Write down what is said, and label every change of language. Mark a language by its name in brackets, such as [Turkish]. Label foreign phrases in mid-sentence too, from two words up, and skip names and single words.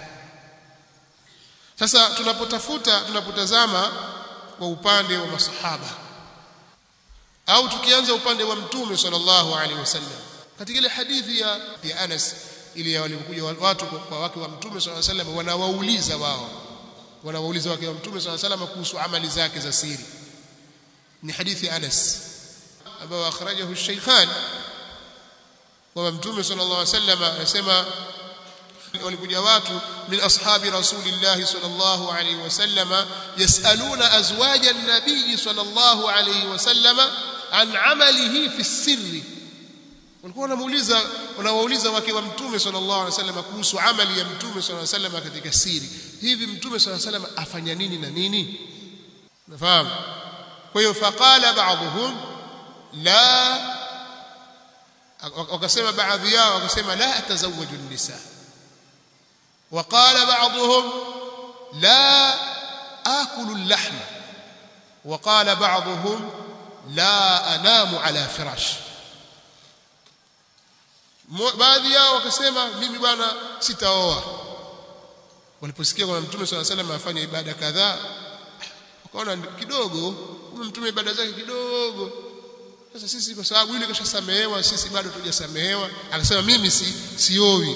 [Swahili] Sasa tunapotazama kwa upande wa masahaba, au tukianza upande wa mtume [Arabic] صلى الله عليه وسلم, [Swahili] katika ile hadithi ya Anas ile walipokuja watu kwa wake wa mtume [Arabic] صلى الله عليه وسلم, [Swahili] wanawauliza wake wa mtume [Arabic] صلى الله عليه وسلم [Swahili] kuhusu amali zake za siri. Ni hadithi ya Anas ambayo [Arabic] أخرجه الشيخان, [Swahili] kwa mtume [Arabic] صلى الله عليه وسلم [Swahili] anasema walikuja watu [Arabic] من أصحاب رسول الله صلى الله عليه وسلم يسألون أزواج النبي صلى الله عليه وسلم عن عمله في السر. [Swahili] Walikuwa wanawauliza wake wa mtume [Arabic] صلى الله عليه وسلم [Swahili] kuhusu amali ya mtume [Arabic] صلى الله عليه وسلم [Swahili] katika siri. Hivi mtume [Arabic] صلى الله عليه وسلم [Swahili] afanya nini na nini? Nafahamu. Kwa hiyo [Arabic] فقال بعضهم لا, [Swahili] wakasema baadhi yao wakasema [Arabic] لا أتزوج النساء, وقال بعضهم لا آكل اللحم، وقال بعضهم لا أنام على فراش. [Swahili] baadhi yao wakasema mimi bwana sitaoa. Waliposikia kwamba mtume swalla salam afanya ibada kadhaa, wakaona kidogo mtume ibada zake kidogo, Sasa sisi kwa sababu yule kashasamehewa, sisi bado tujasamehewa, akasema mimi siowi.